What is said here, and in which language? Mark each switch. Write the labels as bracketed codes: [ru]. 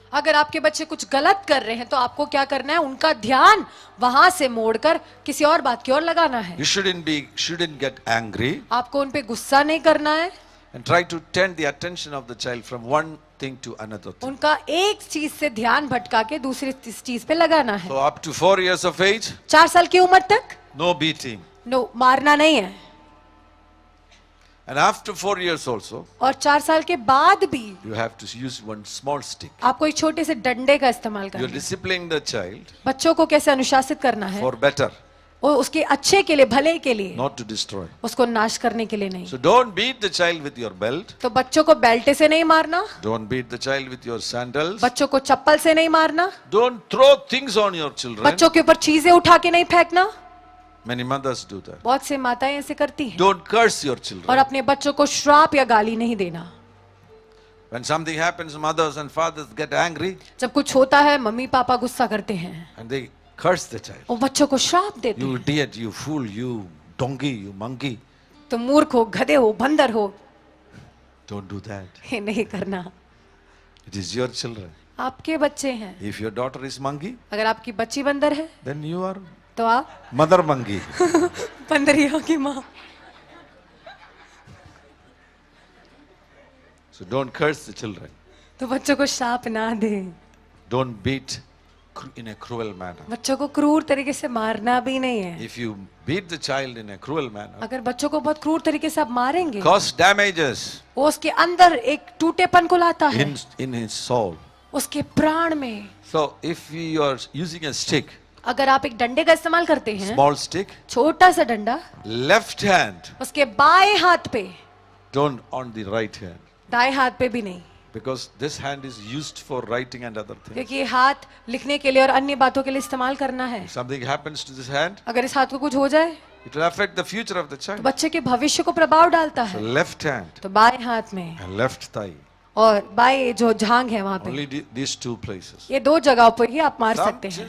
[hi] अगर आपके बच्चे कुछ गलत कर रहे हैं तो आपको क्या करना है, उनका ध्यान वहां से मोड़कर किसी और बात की ओर लगाना है. [en] You shouldn't get angry [hi] आपको उन पे गुस्सा नहीं करना है. [en] and try to turn the attention of the child from one thing to another thing. [hi] उनका एक चीज से ध्यान भटका के दूसरी चीज पे लगाना है. [en] So up to 4 years of age, [hi] 4 साल की उम्र तक [en] no beating. [hi] नो मारना नहीं है. [en] And after 4 years also, [hi] और 4 साल के बाद भी [en] you have to use one small stick. [hi] आपको एक छोटे से डंडे का इस्तेमाल [en] You're [hi] करना है. [en] disciplining the child [hi] बच्चों को कैसे अनुशासित करना है, [en] for better, [hi] वो उसके अच्छे के लिए, भले के लिए, [en] not to destroy. [hi] उसको नाश करने के लिए नहीं. [en] So don't beat the child with your belt. [hi] तो बच्चों को बेल्टे से नहीं मारना, [en] Don't beat the child with your sandals. [hi] बच्चों को चप्पल से नहीं मारना, [en] Don't throw things on your children. [hi] बच्चों के ऊपर चीजें उठा के नहीं फेंकना. [en] Many mothers do that. [hi] बहुत से माताएं ऐसे करती हैं. [en] Don't curse your [hi] और [en] children. [hi] अपने बच्चों को श्राप या गाली नहीं देना. [en] When something happens, mothers and fathers get angry [hi] जब कुछ होता है मम्मी पापा गुस्सा करते हैं, [en] and they curse the child. [hi] वो बच्चों को श्राप देते [en] You [hi] हैं. [en] idiot, you fool, you donkey, you monkey. [hi] तो मूर्ख हो, गधे हो, बंदर हो, [en] Don't do that. [hi] ये नहीं करना. [en] It is your children. [hi] आपके बच्चे हैं. [en] If your daughter is monkey, [hi] अगर आपकी बच्ची बंदर है [en] then you are [hi] तो आप [en] mother monkey. [hi] बंदरियों की माँ. [en] So don't curse the children. [hi] तो बच्चों को श्राप ना दे. [en] Don't beat in a cruel manner. [hi] बच्चों को क्रूर तरीके से मारना भी नहीं है। [en] If you beat the child in a cruel manner, [hi] अगर बच्चों को बहुत क्रूर तरीके से आप मारेंगे, [en] cause damages [hi] वो उसके अंदर एक टूटेपन को लाता है, [en] in his soul. [hi] उसके प्राण में। [en] So if you are using a stick, [hi] अगर आप एक डंडे का इस्तेमाल करते हैं, [en] small stick, [hi] छोटा सा डंडा, [en] left hand, [hi] उसके बाएं हाथ पे, [en] don't on the right hand. [hi] दाएं हाथ पे भी नहीं, [en] Because this hand is used for writing and other things. [hi] क्योंकि ये हाथ लिखने के लिए और अन्य बातों के लिए इस्तेमाल करना है। [en] If something happens to this hand, [hi] अगर इस हाथ को कुछ हो जाए [en] it will affect the future of the [hi] तो [en] child. [hi] बच्चे के भविष्य को प्रभाव डालता [en] So [hi] है। [en] left hand [hi] तो बाएं हाथ में [en] and left thigh, [hi] और बाएं जो झांग है वहां पे, [en] only these two places. [hi] ये दो जगहों पर ही आप मार सकते हैं।